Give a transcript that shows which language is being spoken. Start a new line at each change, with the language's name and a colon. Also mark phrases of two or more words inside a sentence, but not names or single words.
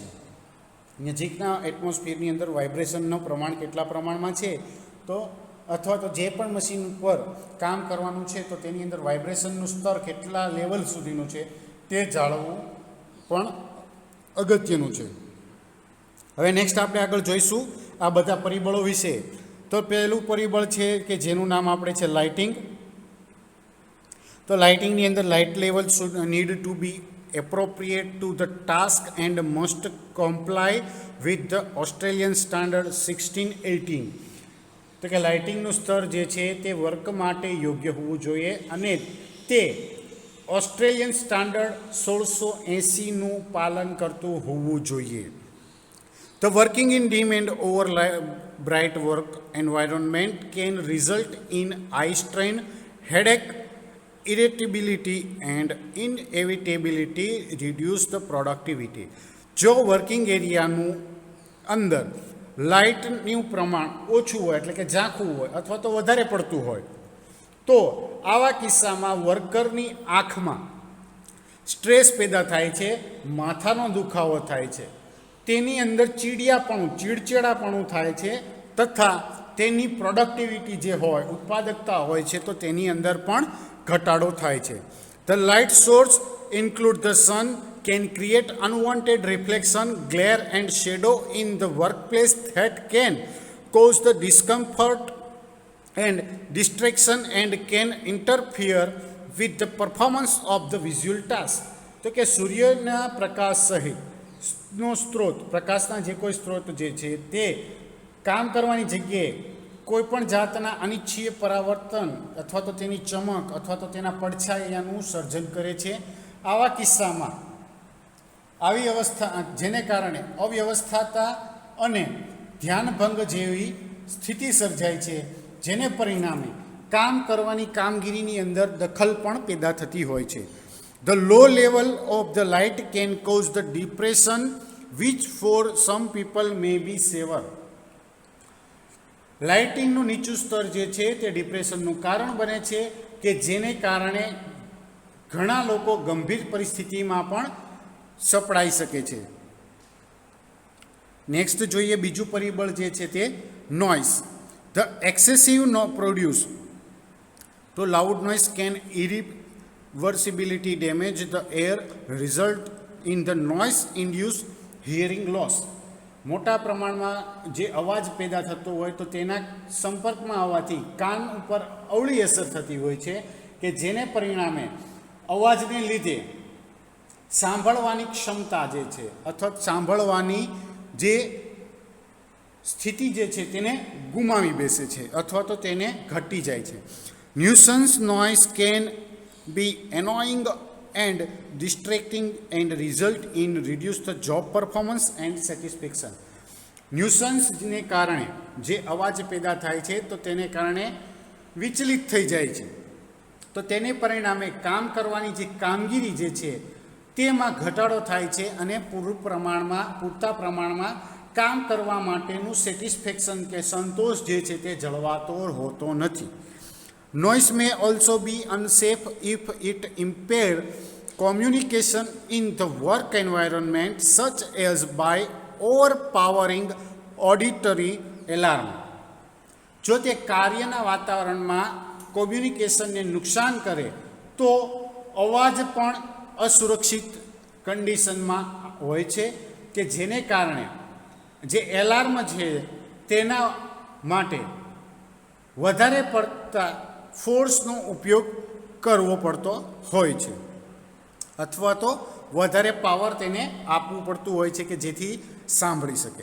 Gujarati: નજીકના એટમોસ્ફિયરની અંદર વાઇબ્રેશનનું પ્રમાણ કેટલા પ્રમાણમાં છે તો અથવા તો જે પણ મશીન ઉપર કામ કરવાનું છે તો તેની અંદર વાઇબ્રેશનનું સ્તર કેટલા લેવલ સુધીનું છે તે જાળવવું પણ અગત્યનું છે. હવે નેક્સ્ટ આપણે આગળ જોઈશું આ બધા પરિબળો વિશે. તો પહેલું પરિબળ છે કે જેનું નામ આપણે છે લાઇટિંગ. તો લાઇટિંગની અંદર
English: light level should need to be appropriate to the task and must comply with the Australian standard 1618.
Gujarati: તો કે લાઇટિંગનું સ્તર જે છે તે વર્ક માટે યોગ્ય હોવું જોઈએ અને તે
English: Australian standard
Gujarati: 1680નું પાલન કરતું હોવું જોઈએ.
English: The working in dim and over bright work environment can result in eye strain, headache, irritability and inevitability reduce the productivity.
Gujarati: જો
English: working areaનું
Gujarati: અંદર લાઇટનું પ્રમાણ ઓછું હોય એટલે કે ઝાંખું હોય અથવા તો વધારે પડતું હોય તો આવા કિસ્સામાં વર્કરની આંખમાં સ્ટ્રેસ પેદા થાય છે, માથાનો દુખાવો થાય છે, તેની અંદર ચીડચીડાપણું થાય છે તથા તેની પ્રોડક્ટિવિટી જે હોય ઉત્પાદકતા હોય છે તો તેની અંદર પણ ઘટાડો થાય છે.
English: The light source include the sun can create unwanted reflection, glare and shadow in the workplace that can cause the discomfort and distraction and can interfere with the performance of the visual task.
Gujarati: તો કે સૂર્યના પ્રકાશ સહિતનો સ્ત્રોત, પ્રકાશના જે કોઈ સ્ત્રોત જે છે તે કામ કરવાની જગ્યાએ કોઈ પણ જાતના અનિચ્છનીય પરાવર્તન અથવા તો તેની ચમક અથવા તો તેના પડછાયાનું સર્જન કરે છે. આવા કિસ્સામાં આવી અવસ્થા જેને કારણે અવ્યવસ્થાતા અને ધ્યાનભંગ જેવી સ્થિતિ સર્જાય છે, જેને પરિણામે કામ કરવાની કામગીરીની અંદર દખલ પણ પેદા થતી હોય છે.
English: The low level of the light can cause the depression which for some people may be severe.
Gujarati: લાઇટિંગનું નીચું સ્તર જે છે તે ડિપ્રેશનનું કારણ બને છે કે જેને કારણે ઘણા લોકો ગંભીર પરિસ્થિતિમાં પણ સપડાઈ શકે છે. નેક્સ્ટ જોઈએ બીજું પરિબળ જે છે તે નોઇઝ.
English: The excessive produce to loud noise can irreversibility damage the air, result in the noise induced hearing loss.
Gujarati: મોટા પ્રમાણમાં જે અવાજ પેદા થતો હોય તો તેના સંપર્કમાં આવવાથી કાન ઉપર અવળી અસર થતી હોય છે કે જેને પરિણામે અવાજને લીધે સાંભળવાની ક્ષમતા જે છે અથવા સાંભળવાની જે સ્થિતિ જે છે તેને ગુમાવી બેસે છે અથવા તો તેને ઘટી જાય છે.
English: Nuisance noise can be annoying and distracting and result in reduced job performance and satisfaction.
Gujarati: ન્યુસન્સને કારણે જે અવાજ પેદા થાય છે તો તેને કારણે વિચલિત થઈ જાય છે તો તેને પરિણામે કામ કરવાની જે કામગીરી જે છે તેમાં ઘટાડો થાય છે અને પૂરતા પ્રમાણમાં કામ કરવા માટેનું સેટિસ્ફેક્શન કે સંતોષ જે છે તે જળવાતો હોતો નથી.
English: Noise may also be unsafe if it impairs communication in the work environment, such as by overpowering auditory alarm.
Gujarati: જો તે કાર્યના વાતાવરણમાં કોમ્યુનિકેશનને નુકસાન કરે તો અવાજ પણ અસુરક્ષિત કન્ડિશનમાં હોય છે કે જેને કારણે જે એલાર્મ છે તેના માટે વધારે પડતા ફોર્સનો ઉપયોગ કરવો પડતો હોય છે અથવા તો વધારે પાવર તેને આપવું પડતું હોય છે કે જેથી સાંભળી શકે.